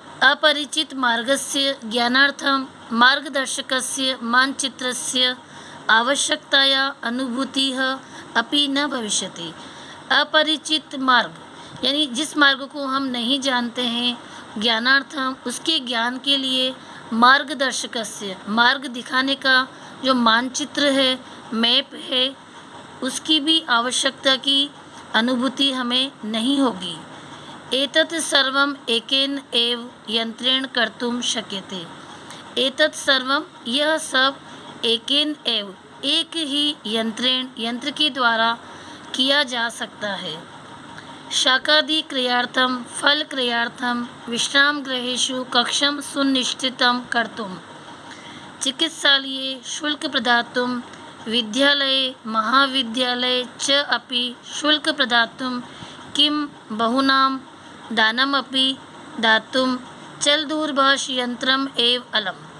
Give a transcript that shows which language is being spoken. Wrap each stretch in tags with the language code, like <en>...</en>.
<sa>अपरिचित मार्गस्य ज्ञानार्थं मार्गदर्शकस्य मानचित्रस्य आवश्यकताया अनुभूतिः अपि न भविष्यति।</sa> <hi>अपरिचित मार्ग यानी जिस मार्ग को हम नहीं जानते हैं, ज्ञानार्थम उसके ज्ञान के लिए मार्गदर्शकस्य मार्ग दिखाने का जो मानचित्र है, मैप है, उसकी भी आवश्यकता की अनुभूति हमें नहीं होगी।</hi> <sa>एतत् सर्वम् एकेन एव यंत्रेण कर्तुं शक्यते। एतत् सर्वम</sa> <hi>यह सब</hi> <sa>एकेन एव</sa> <hi>एक ही यंत्र के द्वारा किया जा सकता है।</hi> <sa>शाकादि क्रियार्थम फल क्रियार्थम विश्राम गृहेषु कक्षं सुनिश्चितं कर्तुं, चिकित्सालये शुल्क प्रदातुं, विद्यालये महाविद्यालये च अपि शुल्क प्रदातुं, किं बहुनां दानमपि दातुं चलदूरभाष यंत्रम एव अलम।</sa>